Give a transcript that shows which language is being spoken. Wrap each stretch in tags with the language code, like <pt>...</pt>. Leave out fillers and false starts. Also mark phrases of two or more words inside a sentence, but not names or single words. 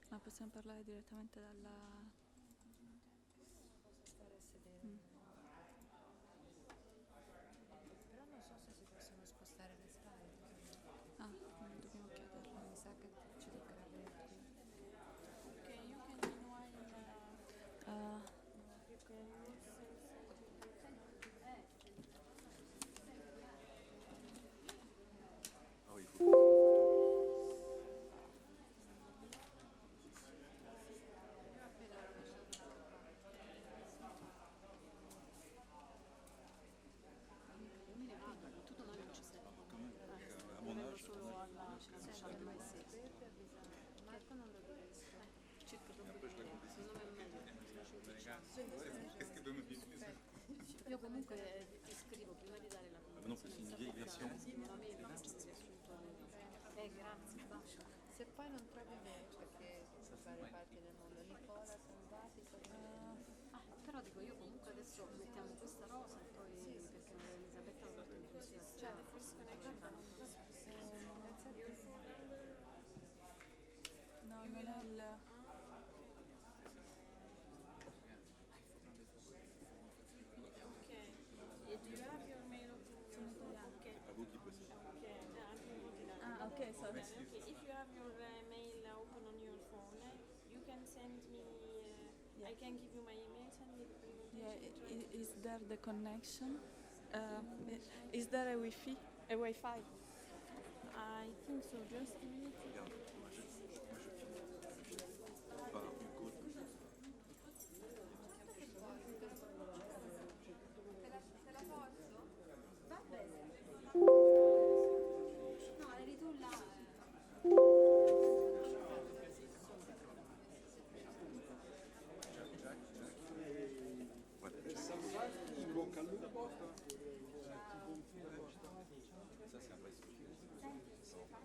<it>possiamo parlare direttamente dalla... Stare a sedere. Però non so se si possono spostare le slide. Ah, dobbiamo chiederlo. Mi sa che ci toccherà venire qui.</it> <en>Okay, you can join you can</en> <fr>Ah oui, il faut prendre à mon âge,</fr> <it>Marco non lo capisco. Io comunque ti scrivo prima di dare la</it> <fr>non, c'est une vieille version.</fr> <it>grazie, basta. Se poi non trovi me, perché da varie parti del mondo, Nicola, Salvati, però dico io comunque adesso mettiamo questa rosa e poi perché Elisabetta l'ha fatto in considerazione. Cioè, forse no, non è il...</it> <fr>À vous qui posez.</fr> <en>Ah, ok, sorry. Okay, if you have your mail open on your phone, you can send me, I can give you my email, send me the Yeah, presentation. is there the connection? Is there a Wi-Fi? A Wi-Fi? I think so, just a minute.</en> <fr>Regarde, moi je filme. Par une côte.</fr> <it>No, eri tu là.</it> <fr>Voilà.</fr> <it>In bocca al lupo.</it> <fr>Ça c'est un vrai sujet.</fr>